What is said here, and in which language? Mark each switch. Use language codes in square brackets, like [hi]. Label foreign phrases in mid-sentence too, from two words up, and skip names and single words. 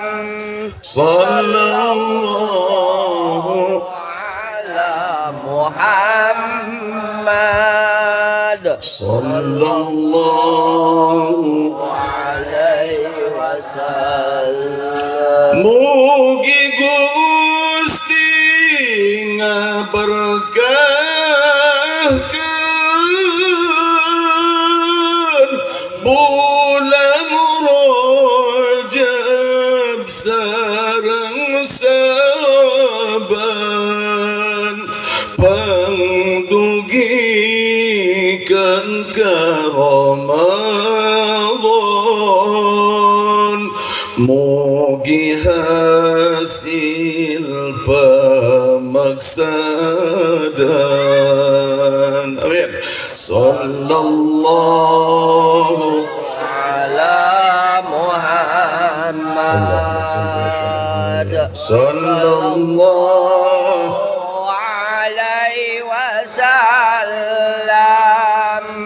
[ar] صلى الله على محمد صلى الله عليه وسلم [su] Mugi Gusti ngaberkahkeun bulan Rajab sareng Saban pangdugikeun ka Ramadan mugi hasil pamaksadan [ar] آمين صلى الله على محمد sallallahu عليه وسلم